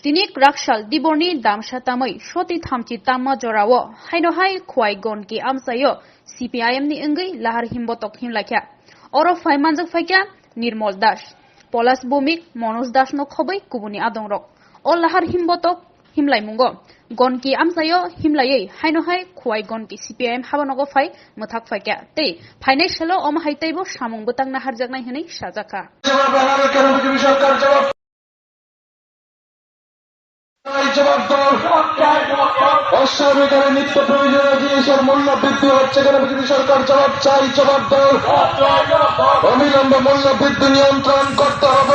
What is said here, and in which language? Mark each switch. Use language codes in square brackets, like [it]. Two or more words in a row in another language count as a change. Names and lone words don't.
[trp] Tinik rakshal diborni damsha tamai shoti thamchi tamma jorawo haino hai khwai gon ki amsayo CPIM ni engai lahar himbotok himlakya oro faimanjak faikya Nirmol Das Polas Bumik Manoj Das no khobai kubuni adongrok o lahar himbotok himlaimungo gon ki amsayo himlayei haino hai khwai gon ki CPIM habanogo fai muthak faikya tei phainai selo om haitaibo samung butang na harjaknai hinai sajaka [bn] অস্বাভাবিকভাবে নিত্য প্রয়োজনীয় জিনিসের মূল্য বৃদ্ধি হচ্ছে কেন বিজেপি সরকার জবাব চাই জবাব দাও অবিলম্বে মূল্য বৃদ্ধি নিয়ন্ত্রণ করতে হবে